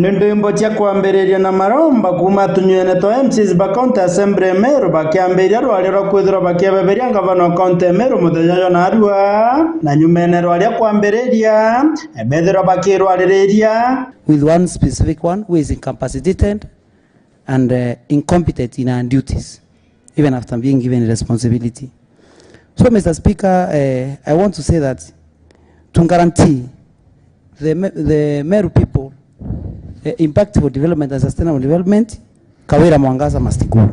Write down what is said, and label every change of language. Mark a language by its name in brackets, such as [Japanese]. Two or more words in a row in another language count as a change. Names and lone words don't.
[Meru] chimbo cha kuambĩrĩria na maromba kuma tunywene to MCs ba county assembly Meru bakiambĩrĩria rwari rwa kwithirwa bakiabeberia ngavana wa county Meru muthenya yo narua na nyumene rwari kuambĩrĩria ebethirwa bakirwarĩrĩria [English] with one specific one who is incapacitated and incompetent in our duties even after being given responsibility. So Mr. Speaker, I want to say that to guarantee the Meru people impactful development and sustainable development, Kawira Mwangaza must go.